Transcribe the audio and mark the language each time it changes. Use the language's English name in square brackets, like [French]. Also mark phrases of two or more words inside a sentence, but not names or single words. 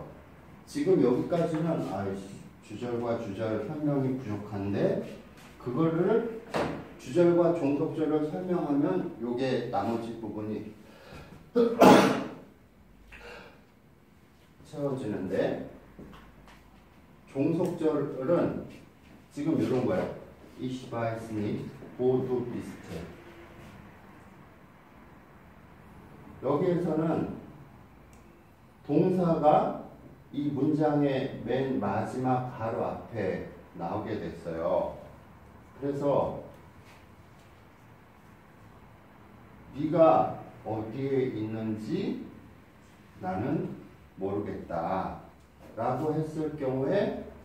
[Korean] 지금 여기까지는 주절과 주절 설명이 부족한데 그거를 주절과 종속절을 설명하면 요게 나머지 부분이 채워지는데 종속절은 지금 이런 거예요. [German] Ich weiß nicht, wo du bist. [Korean] 여기에서는 동사가 이 문장의 맨 마지막 바로 앞에 나오게 됐어요. 그래서 네가 어디에 있는지 나는 모르겠다 라고 했을 경우에